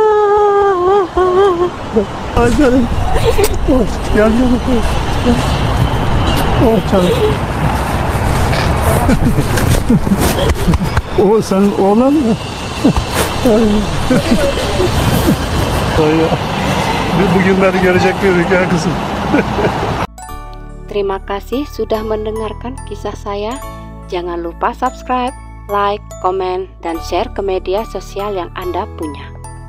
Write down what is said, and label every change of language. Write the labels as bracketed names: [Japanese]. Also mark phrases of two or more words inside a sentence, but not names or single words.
[Turkish] Ay canım. Oh, gel canım. Oh canım. O senin oğlan mı? Ay ya. Bu günleri görecek miydik ya kızım? [Indonesian] Terima kasih sudah mendengarkan kisah saya. Jangan lupa subscribe, like, komen, dan share ke media sosial yang Anda punya.